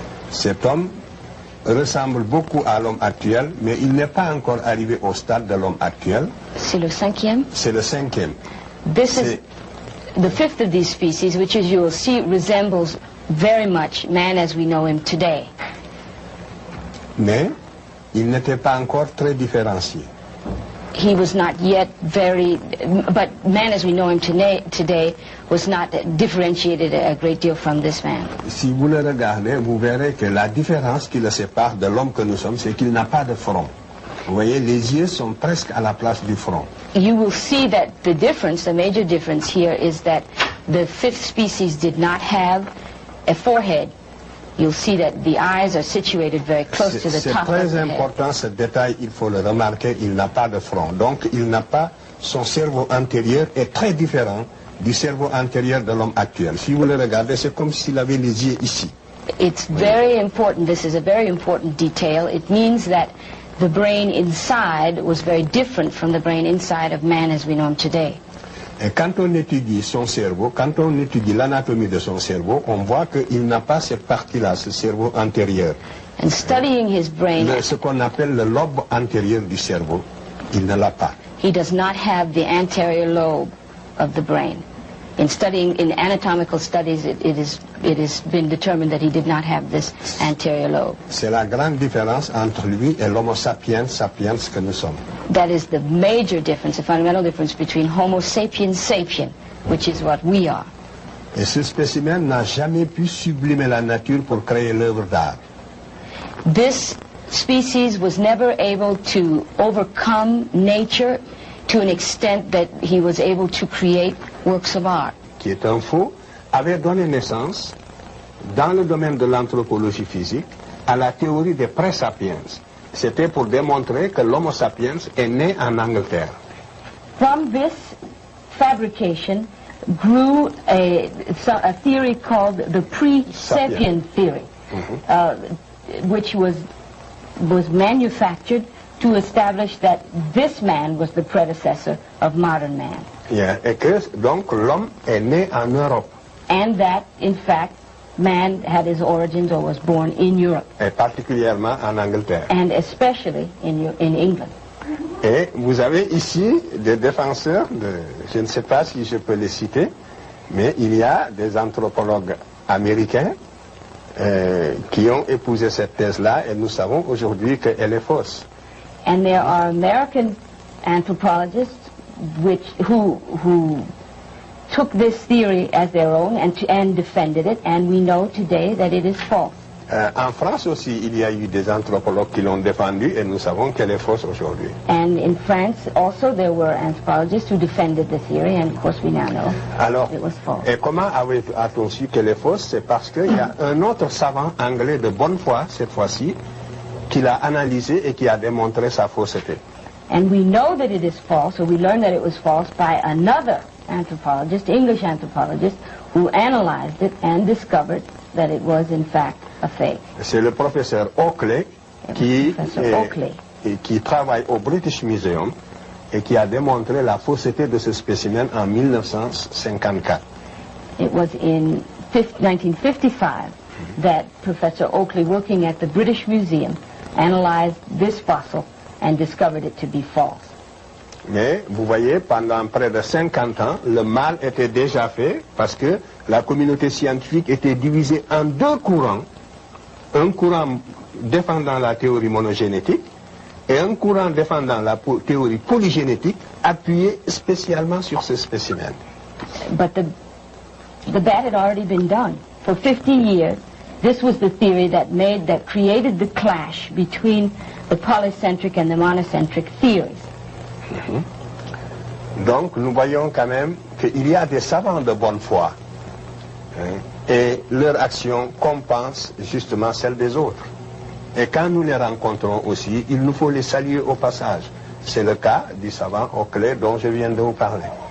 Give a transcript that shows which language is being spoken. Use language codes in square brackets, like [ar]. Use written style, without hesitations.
[fr] Cet homme ressemble beaucoup à l'homme actuel, mais il n'est pas encore arrivé au stade de l'homme actuel. C'est le cinquième? C'est le cinquième. [en] This is the fifth of these species, which as you will see resembles very much man as we know him today. [fr] Mais il n'était pas encore très différencié. [en] He was not yet but man as we know him today was not differentiated a great deal from this man. [fr] Si vous le regardez, vous verrez que la différence qui le sépare de l'homme que nous sommes, c'est qu'il n'a pas de front. Vous voyez, les yeux sont presque à la place du front. [en] You will see that the major difference here is that the fifth species did not have a forehead. You'll see that the eyes are situated very close to the top of the head. [fr] C'est très important ce détail, il faut le remarquer, il n'a pas de front. Donc il n'a pas, son cerveau antérieur est très différent du cerveau antérieur de l'homme actuel. Si vous le regardez, c'est comme s'il avait les yeux ici. [en] It's very important, this is a very important detail. It means that the brain inside was very different from the brain inside of man as we know him today. [fr] Et quand on étudie son cerveau, quand on étudie l'anatomie de son cerveau, on voit qu'il n'a pas cette partie-là, ce cerveau antérieur. [en] And studying his brain, [fr] ce qu'on appelle le lobe antérieur du cerveau, il ne l'a pas. [en] He does not have the anterior lobe of the brain. In anatomical studies, it has been determined that he did not have this anterior lobe. [fr] C'est la grande différence entre lui et l'Homo sapiens sapiens que nous sommes. [en] That is the major difference, the fundamental difference between Homo sapiens sapien, which is what we are. [fr] Et ce spécimen n'a jamais pu sublimer la nature pour créer l'œuvre d'art. [en] This species was never able to overcome nature to an extent that he was able to create works of art. [fr] Qui est un faux, avait donné naissance, dans le domaine de l'anthropologie physique, à la théorie des pré-sapiens. C'était pour démontrer que l'Homo sapiens est né en Angleterre. [en] From this fabrication grew a theory called the pre-sapien theory, which was manufactured to establish that this man was the predecessor of modern man. Yeah. [fr] Et que donc l'homme est né en Europe. [en] And that, in fact, man had his origins or was born in Europe. [fr] Et particulièrement en Angleterre. [en] And especially in England. [fr] Et vous avez ici des défenseurs, je ne sais pas si je peux les citer, mais il y a des anthropologues américains qui ont épousé cette thèse-là et nous savons aujourd'hui qu'elle est fausse. [en] And there are American anthropologists who took this theory as their own and defended it, and we know today that it is false. [fr] En France aussi, il y a eu des anthropologues qui l'ont défendu et nous savons qu'elle est fausse aujourd'hui. [en] And in France also there were anthropologists who defended the theory, and of course we now know it was false. [fr] Et comment a-t-on su qu'elle est fausse? C'est parce qu'il y a un autre savant anglais de bonne foi, cette fois-ci, qui l'a analysé et qui a démontré sa fausseté. [en] And we know that it is false, or we learn that it was false by another anthropologist, English anthropologist, who analyzed it and discovered that it was in fact a fake. [fr] C'est le professeur Oakley qui travaille au British Museum et qui a démontré la fausseté de ce spécimen en 1954. [en] It was in 1955 that Professor Oakley, working at the British Museum, analyzed this fossil and discovered it to be false. [fr] Mais vous voyez, pendant près de 50 ans, le mal était déjà fait parce que la communauté scientifique était divisée en deux courants. Un courant défendant la théorie monogénétique et un courant défendant la théorie polygénétique appuyé spécialement sur ce spécimen. [en] But the bad had already been done. For 50 years, this was the theory that created the clash between the polycentric and the monocentric theories. [fr] Donc nous voyons quand même qu'il y a des savants de bonne foi et leur action compense justement celle des autres. Et quand nous les rencontrons aussi, il nous faut les saluer au passage. C'est le cas du savant Oakley dont je viens de vous parler.